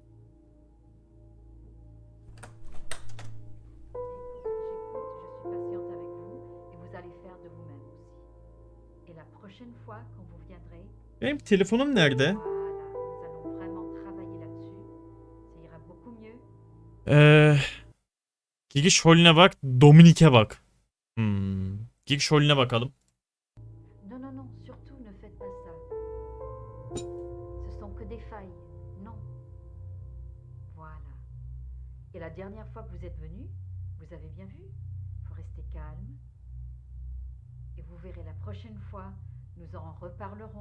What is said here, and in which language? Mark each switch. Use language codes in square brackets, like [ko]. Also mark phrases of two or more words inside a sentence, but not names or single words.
[tr] Benim telefonum nerede? Giriş holüne bak, Dominik'e bak. Giriş holüne bakalım. [fr] Non, non, non, surtout ne faites pas ça. Ce sont que des failles. Non. Voilà. Et la dernière fois que vous êtes venu, vous avez bien vu. Faut rester calme. Et vous verrez la prochaine fois, nous en reparlerons.